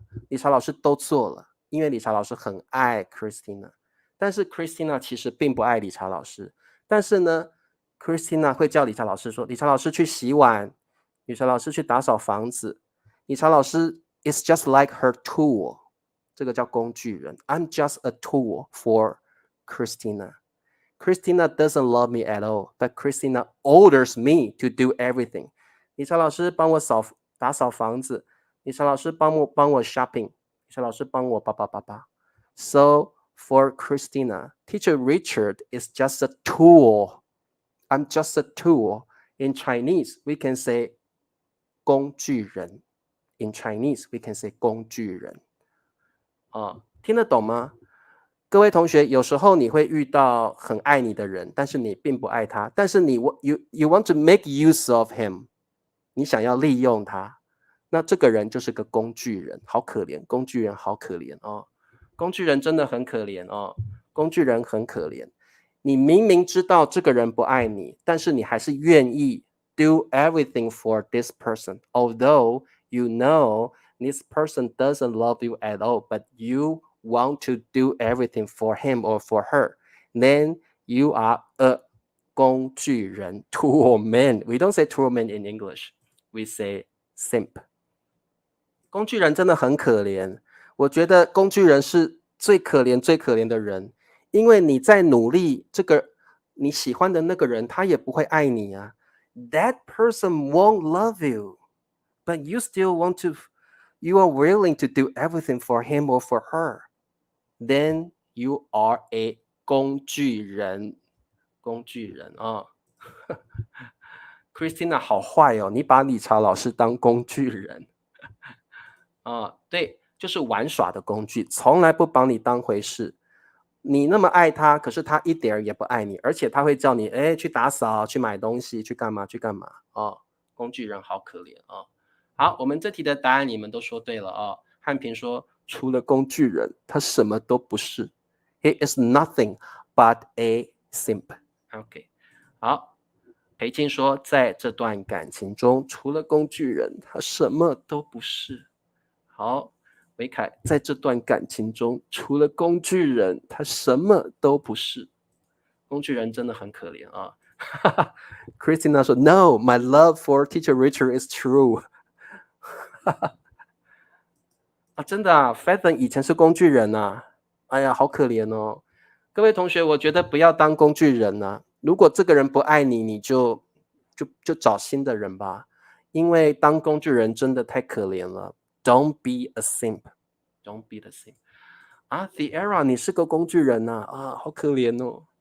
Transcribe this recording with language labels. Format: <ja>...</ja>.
<zh>理查老师都做了，因为理查老师很爱 Christina， 但是 Christina 其实并不爱理查老师，但是呢 Christina 会叫理查老师说，理查老师去洗碗，理查老师去打扫房子，理查老师</zh> <en>is just like her tool，</en> <zh>这个叫工具人。</zh> <en>I'm just a tool for Christina. Christina doesn't love me at all, but Christina orders me to do everything.</en> <zh>理查老师帮我打扫房子，理查老师帮我 shopping， 理查老师帮我</zh> <en>So for Christina, Teacher Richard is just a tool. I'm just a tool. In Chinese, we can say 工具人。 In Chinese, we can say 工具人。</en> <zh>听得懂吗？各位同学，有时候你会遇到很爱你的人，但是你并不爱他，但是</zh> <en>you want to make use of him，</en> <zh>你想要利用他，那这个人就是个工具人，好可怜，工具人好可怜哦，工具人真的很可怜哦，工具人很可怜。你明明知道这个人不爱你，但是你还是愿意</zh> <en>do everything for this person, although you know this person doesn't love you at all, but you want to do everything for him or for her, then you are a 工具人 tool man. We don't say tool man in English. We say simp.</en> <zh>工具人真的很可怜，我觉得工具人是最可怜的人，因为你在努力，这个你喜欢的那个人他也不会爱你啊。</zh> <en>That person won't love you, but you still want to, you are willing to do everything for him or for her. Then you are a 工具人，工具人啊。</en> <zh>Christina 好坏哦，你把理查老师当工具人。对，就是玩耍的工具，从来不把你当回事。你那么爱他，可是他一点也不爱你，而且他会叫你去打扫、去买东西、去干嘛工具人好可怜啊。好，我们这题的答案你们都说对了啊。汉平说，除了工具人，他什么都不是。</zh> <en>He is nothing but a simp. OK， 好。</en> <zh>裴静说，在这段感情中，除了工具人，他什么都不是。好，维凯，在这段感情中，除了工具人，他什么都不是。工具人真的很可怜啊。 Christina 说</zh> <en>No, my love for teacher Richard is true</en> <zh>啊，真的啊 Fathan 以前是工具人啊，哎呀，好可怜哦。各位同学，我觉得不要当工具人啊。如果这个人不爱你，你就找新的人吧，因为当工具人真的太可怜了。</zh> <en>Don't be a simp. Don't be the simp.</en> <zh>啊 The Era 你是个工具人啊，啊，好可怜哦。</zh>